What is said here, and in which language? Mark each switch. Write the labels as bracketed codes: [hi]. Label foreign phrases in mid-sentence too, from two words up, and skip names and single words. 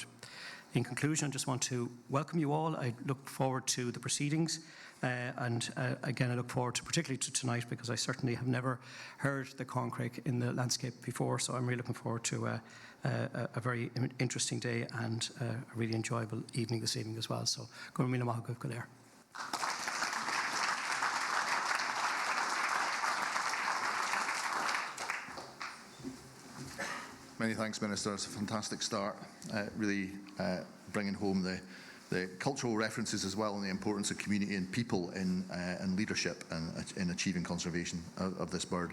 [en] In conclusion, I just want to welcome you all. I look forward to the proceedings, and again, I look forward to particularly to tonight, because I certainly have never heard the Corncrake in the landscape before, so I'm really looking forward to a very interesting day and a really enjoyable evening this evening as well. So, [ga] go míle maith go léir. [en] Many thanks, Minister. It's a fantastic start, really bringing home the cultural references as well, and the importance of community and people in leadership and in achieving conservation of this bird.